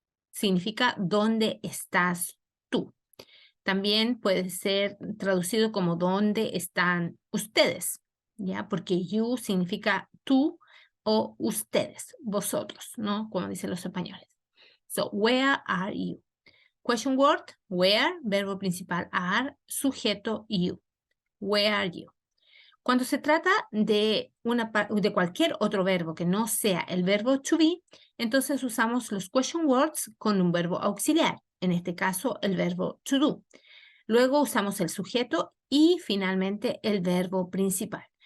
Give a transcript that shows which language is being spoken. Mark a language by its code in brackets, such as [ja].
[es] Significa dónde estás tú. También puede ser traducido como dónde están ustedes, ¿ya? Porque you significa tú o ustedes, vosotros, ¿no? Como dicen los españoles. [en] So, where are you? Question word, where, verbo principal are, sujeto you. Where are you? [es] Cuando se trata de cualquier otro verbo que no sea el verbo to be, entonces usamos los question words con un verbo auxiliar, en este caso el verbo to do. Luego usamos el sujeto y finalmente el verbo principal.